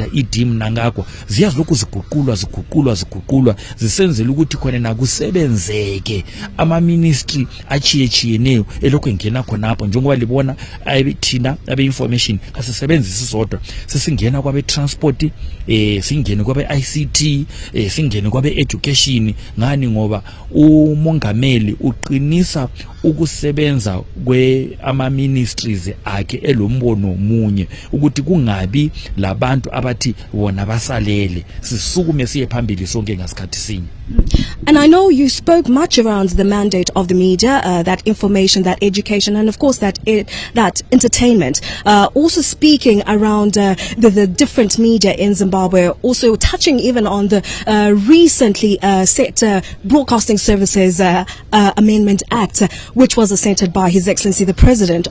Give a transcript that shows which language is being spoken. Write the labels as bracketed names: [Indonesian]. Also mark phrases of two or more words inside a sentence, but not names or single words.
[North Ndebele] Idim Nangagwa ziyazilokhu ziguqulwa zisenzela ukuthi khona na kusebenzeke ama ministry achiyeneyo elokhu engena khonapho, njengoba libona thina abe information asisebenzisi sodwa, sesingena kwabe transport, singene kwabe ICT, singene kwabe education. Ngani ngoba umongameli uqinisa ukusebenza ama ministries akhe elombono munye ukuthi kungabi labantu abathi bona basalele, sisukume siye phambili sonke ngasikhathi sinye. [English] And I know you spoke much around the mandate of the media, that information, that education, and of course that entertainment. Also speaking around the different media in Zimbabwe, also touching even on the recently set Broadcasting Services Amendment Act, which was assented by His Excellency the President.